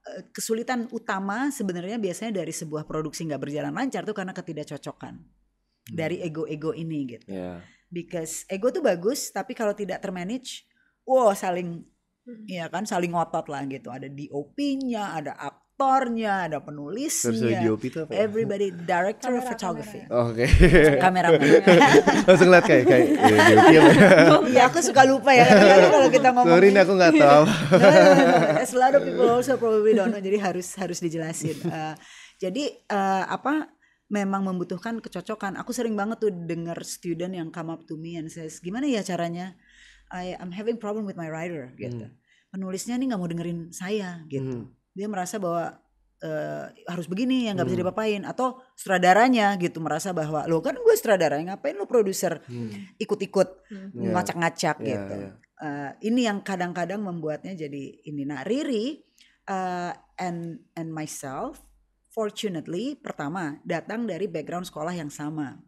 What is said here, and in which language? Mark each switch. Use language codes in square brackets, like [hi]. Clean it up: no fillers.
[id] Kesulitan utama sebenarnya biasanya dari sebuah produksi nggak berjalan lancar tuh karena ketidakcocokan dari ego-ego ini gitu. Because ego tuh bagus, tapi kalau tidak termanage, saling ngotot lah gitu. Ada DOP-nya, ada aktornya, ada penulisnya. DOP itu apa? [en] Everybody, director of photography. [id] Oke. Kameraman. Langsung lihat kayak DOP apa? Iya, aku suka lupa ya. Kalau kita ngomong. Sorry nih aku nggak tahu. [en] As a lot of people also probably don't know. [id] Jadi harus dijelasin. Jadi memang membutuhkan kecocokan. Aku sering banget tuh dengar student yang [en] come up to me and says, [id] gimana ya caranya? [en] I'm having problem with my writer gitu. [id] Penulisnya nih nggak mau dengerin saya gitu. Dia merasa bahwa harus begini yang nggak bisa dipapain. Atau sutradaranya gitu merasa bahwa lo kan gue sutradara, ngapain lo produser ikut-ikut ngacak-ngacak gitu. Ini yang kadang-kadang membuatnya jadi ini. Nah Riri [en] and myself fortunately [id] pertama datang dari background sekolah yang sama.